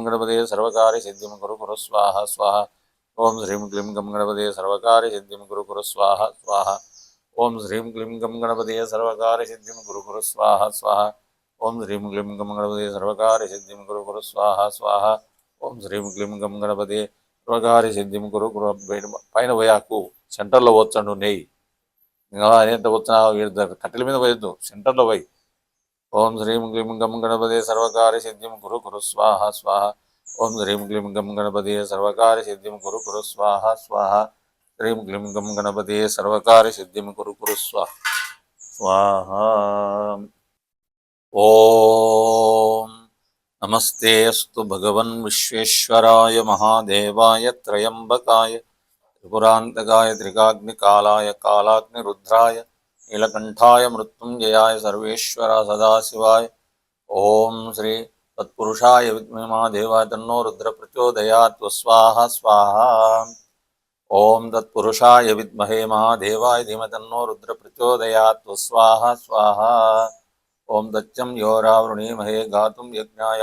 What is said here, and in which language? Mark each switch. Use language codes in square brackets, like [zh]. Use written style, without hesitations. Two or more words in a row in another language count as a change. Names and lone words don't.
[sa] गणपतये सर्वकार्यसिद्धिं कुरु कुरु स्वाहा स्वाहा ओम श्रीं क्लीं गं गणपतये सर्वकार्यसिद्धिं कुरु कुरु स्वाहा स्वाहा ओम श्रीं क्लीं गं गणपतये सर्वकार्यसिद्धिं कुरु कुरु स्वाहा स्वाहा ओम श्रीं क्लीं गं गणपतये सर्वकार्यसिद्धिं कुरु कुरु स्वाहा स्वाहा ओम श्रीं क्लीं गं गणपतये सर्वकार्यसिद्धिं कुरु कुरु [te] పైన పోయాకు సెంటర్లో వచ్చండు నెయ్యి ఇంకా ఎంత వచ్చినా కట్టెల మీద పోయొద్దు సెంటర్లో పోయి [sa] ఓం శ్రీం క్లీం గం గణపతే సర్వకార్యసిద్ధిం కురు కురు స్వాహ స్వాహ ఓం శ్రీం క్లీం గం గణపతే సర్వకార్యసిద్ధిం కురు కురు స్వాహ స్వాహ శ్రీం క్లీం గం గణపతే సర్వకార్యసిద్ధిం కురు కురు స్వాహ ఓం नमस्ते अस्तु भगवन् विश्वेश्वराय महादेवाय त्रयंबकाय त्रिपुरान्तकाय त्रिकाग्निकालाय कालाग्निरुद्राय नीलकंठाय मृत्युंजयाय सर्वेश्वरा सदाशिवाय ओम श्री तत्पुरुषाय विद्महे महादेवाय तन्नो रुद्र प्रचोदयात् स्वाहा स्वाहा ओम तत्पुरुषाय विद्महे महादेवाय धीमहि तन्नो रुद्र प्रचोदयात् स्वाहा स्वाहा ओम दच्चं योरावृणीमहे गातुं यज्ञाय